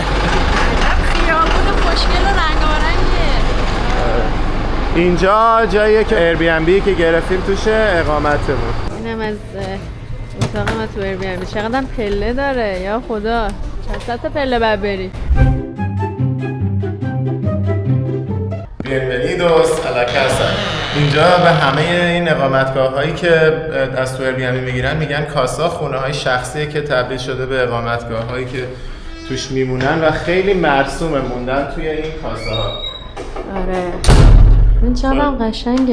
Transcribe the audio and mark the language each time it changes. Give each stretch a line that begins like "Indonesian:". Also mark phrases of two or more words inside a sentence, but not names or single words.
Persian: خیابون خوشگل و رنگارنگه. اینجا جاییه که ایربی‌ان‌بی که گرفتیم توشه اقامتمون. اینم از اتاق ما تو ایربی‌ان‌بی. چقدر پله داره یا خدا. چند تا پله باید بری.
Spanish: Bienvenidos a la casa.
Persian: اینجا به همه این اقامتگاه هایی که از تو ایربی‌ان‌بی میگیرن میگن کاسا، خونه های شخصیه که تبدیل شده به اقامتگاه هایی که توش میمونن و خیلی مرسومه موندن توی این کاسه ها. آره این چقدر قشنگه.